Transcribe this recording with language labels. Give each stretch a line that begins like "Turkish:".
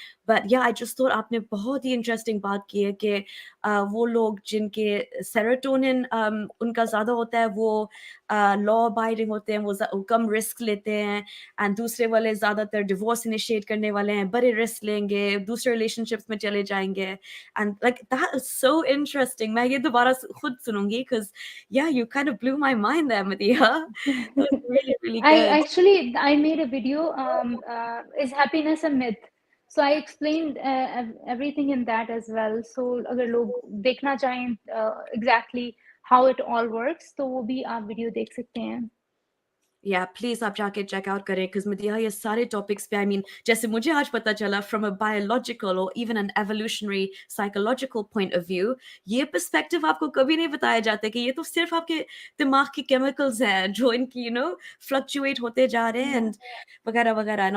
English: but yeah I just thought
Hindi: आपने बहुत ही इंटरेस्टिंग बात की है कि वो लोग जिनके सेरोटोनिन उनका ज़्यादा होता है, वो लॉ अबाइडिंग होते हैं, वो कम रिस्क लेते हैं, एंड दूसरे वाले ज़्यादातर डिवोर्स इनिशिएट करने वाले हैं, बड़े रिस्क लेंगे, दूसरे रिलेशनशिप्स में चले जाएंगे.
English: And like that is so interesting.
Hindi: मैं ये दोबारा खुद सुनूंगी,
English: Because yeah you kind of blew my mind there, Madiha. That was really really good. I made a video, is happiness a myth? So I explained everything in that as well.
Hindi: So अगर लोग देखना चाहें
English: exactly how it all works,
Hindi: तो वो भी आप video देख सकते हैं. या प्लीज आप जाके चेक आउट करें, बिकॉज मदीहा ये सारे टॉपिक्स पे,
English: I mean
Hindi: जैसे मुझे आज पता चला
English: from a biological और even an evolutionary psychological point of view,
Hindi: ये पर्सपेक्टिव आपको कभी नहीं बताया जाता कि ये तो सिर्फ आपके दिमाग के केमिकल्स हैं जो इनकी फ्लक्चुएट होते जा रहे हैं, एंड वगैरह वगैरह.